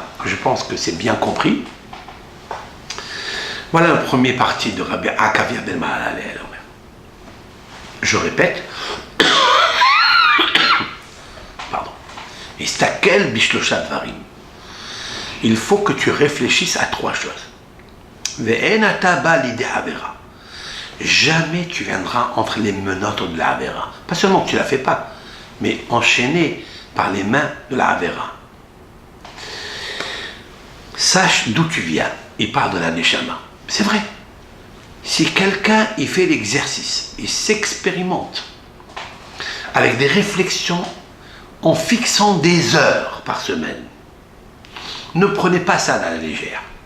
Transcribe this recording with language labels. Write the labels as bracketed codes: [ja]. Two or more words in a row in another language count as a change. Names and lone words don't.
[fr] Je pense que c'est bien compris. Voilà le premier parti de Rabbi Akavia ben Mahalalel. Je répète. Pardon. [he] הסתכל בשלשה דברים. [fr] Il faut que tu réfléchisses à trois choses. [he] ואין אתה בא לידי עבירה. [fr] Jamais tu viendras entre les menottes de la avera. Pas seulement que tu ne la fais pas, mais enchaîné par les mains de la avera. Sache d'où tu viens. Il parle de la neshama. C'est vrai. Si quelqu'un il fait l'exercice, il s'expérimente avec des réflexions en fixant des heures par semaine, ne prenez pas ça à la légère.